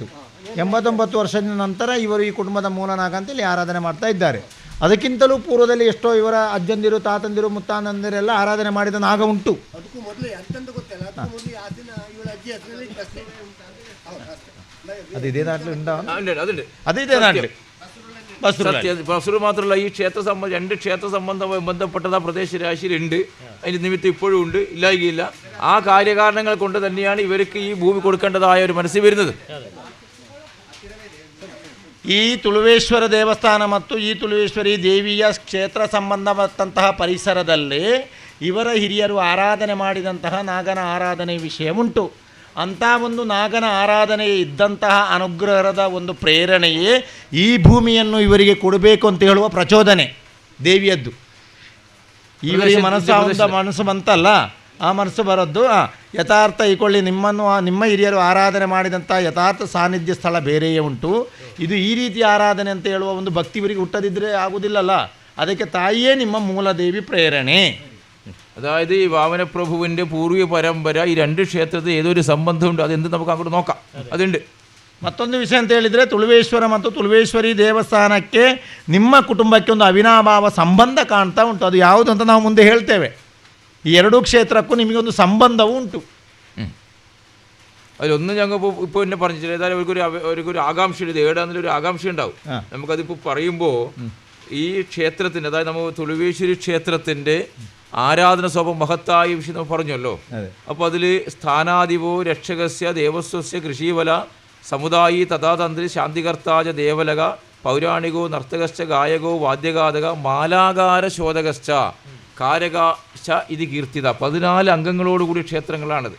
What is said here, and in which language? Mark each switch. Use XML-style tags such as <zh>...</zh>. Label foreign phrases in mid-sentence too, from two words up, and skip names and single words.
<kn>89 ವರ್ಷದ ನಂತರ ಇವರು ಈ ಕುಟುಂಬದ ಮೂಲನಾಗ ಅಂತೇಳಿ ಆರಾಧನೆ ಮಾಡ್ತಾ ಇದ್ದಾರೆ. ಅದಕ್ಕಿಂತಲೂ ಪೂರ್ವದಲ್ಲಿ ಎಷ್ಟೋ ಇವರ ಅಜ್ಜಂದಿರು, ತಾತಂದಿರು, ಮುತ್ತಾನಂದಿರೆಲ್ಲ ಆರಾಧನೆ ಮಾಡಿದ ನಾಗ ಉಂಟು. ಅದಕ್ಕೂ ಮೊದಲು ಅಂತಂದು ಗೊತ್ತಿಲ್ಲ. ಅದಕ್ಕೂ ಮೊದಲು ಆ ದಿನ ಇವಳ ಅಜ್ಜಿ ಹೆಸರಲ್ಲಿ ಅದು ಇದೇ</kn> <ml>ನಾട്ടിൽ ഉണ്ടാവും. അതുണ്ട്.</ml> <kn>ಅದು ಇದೆ ನಾಟ್ಲಿ</kn> <ml>ബസുറ് മാത്രമല്ല, ഈ ക്ഷേത്ര സംബന്ധം 2 ക്ഷേത്ര സംബന്ധമായി ബന്ധപ്പെട്ടത് ആ പ്രദേശ രാശിയിലുണ്ട്. അതിൻ്റെ നിമിത്തം ഇപ്പോഴും ഉണ്ട്, ഇല്ലായികയില്ല. ആ കാര്യകാരണങ്ങൾ കൊണ്ട് തന്നെയാണ് ഇവർക്ക് ഈ ഭൂമി കൊടുക്കേണ്ടതായ ഒരു മനസ്സിൽ വരുന്നത്.</ml> <kn>ಈ ತುಳುವೇಶ್ವರ ದೇವಸ್ಥಾನ ಮತ್ತು ಈ ತುಳುವೇಶ್ವರಿ ದೇವಿಯ ಕ್ಷೇತ್ರ ಸಂಬಂಧಪಟ್ಟಂತಹ ಪರಿಸರದಲ್ಲಿ ಇವರ ಹಿರಿಯರು ಆರಾಧನೆ ಮಾಡಿದಂತಹ ನಾಗನ ಆರಾಧನೆ ವಿಷಯ ಉಂಟು. ಅಂಥ ಒಂದು ನಾಗನ ಆರಾಧನೆ ಇದ್ದಂತಹ ಅನುಗ್ರಹದ ಒಂದು ಪ್ರೇರಣೆಯೇ ಈ ಭೂಮಿಯನ್ನು ಇವರಿಗೆ ಕೊಡಬೇಕು ಅಂತ ಹೇಳುವ ಪ್ರಚೋದನೆ ದೇವಿಯದ್ದು. ಇವರಿಗೆ ಮನಸ್ಸು ಬಂತಲ್ಲ, ಆ ಮನಸ್ಸು ಬರೋದು ಯಥಾರ್ಥ ಈಕೊಳ್ಳಿ. ನಿಮ್ಮ ಹಿರಿಯರು ಆರಾಧನೆ ಮಾಡಿದಂಥ ಯಥಾರ್ಥ ಸಾನ್ನಿಧ್ಯ ಸ್ಥಳ ಬೇರೆಯೇ ಉಂಟು. ಇದು ಈ ರೀತಿಯ ಆರಾಧನೆ ಅಂತ ಹೇಳುವ ಒಂದು ಭಕ್ತಿ ಇವರಿಗೆ ಹುಟ್ಟದಿದ್ದರೆ ಆಗುವುದಿಲ್ಲಲ್ಲ. ಅದಕ್ಕೆ ತಾಯಿಯೇ ನಿಮ್ಮ ಮೂಲದೇವಿ ಪ್ರೇರಣೆ.</kn> <ml>അതായത് ഈ വാമനപ്രഭുവിൻ്റെ പൂർവ്വ പരമ്പര ഈ 2 ക്ഷേത്രത്തിൽ ഏതൊരു സംബന്ധമുണ്ട്, അതെന്ത് നമുക്ക് അങ്ങോട്ട് നോക്കാം. അതുണ്ട്.</ml> <kn>ಮತ್ತೊಂದು ವಿಷಯ ಅಂತ ಹೇಳಿದರೆ ತುಳುವೇಶ್ವರ ಮತ್ತು ತುಳುವೇಶ್ವರಿ ದೇವಸ್ಥಾನಕ್ಕೆ ನಿಮ್ಮ ಕುಟುಂಬಕ್ಕೆ ಒಂದು ಅವಿನಾಭಾವ ಸಂಬಂಧ ಕಾಣ್ತಾ ಉಂಟು. ಅದು ಯಾವುದು ಅಂತ ನಾವು ಮುಂದೆ ಹೇಳ್ತೇವೆ. ഈ 2 ക്ഷേത്രಕ್ಕೂ ನಿಮಗೊಂದು ಸಂಬಂಧವೂ ಉಂಟು.</kn> <ml>അതിലൊന്നും ഞങ്ങൾ ഇപ്പോൾ എന്നെ പറഞ്ഞിട്ടില്ല. ഏതായാലും അവർക്കൊരു ആകാംക്ഷയുണ്ട്, ഏടാന്നൊരു ആകാംക്ഷ ഉണ്ടാവും. നമുക്കതിപ്പോൾ പറയുമ്പോൾ ഈ ക്ഷേത്രത്തിൻ്റെ, അതായത് നമ്മൾ തുളുവേശ്വരി ക്ഷേത്രത്തിൻ്റെ ആരാധന സ്വഭാവം മഹത്തായ വിഷയം നമ്മൾ പറഞ്ഞല്ലോ. അപ്പോൾ അതിൽ</ml> <sa>സ്ഥാനാധിപോ രക്ഷകസ്യ ദേവസ്വസ്യ കൃഷിവല സമുദായി തഥാതന്ത്രി ശാന്തികർത്താജ ദേവലക പൗരാണികോ നർത്തകശ്ച ഗായകോ വാദ്യഗാതക മാലാകാര ശോധകശ്ച കാരകാശ ഇത് കീർത്തിത</sa> <ml>14 അംഗങ്ങളോടുകൂടിയ ക്ഷേത്രങ്ങളാണത്.</ml>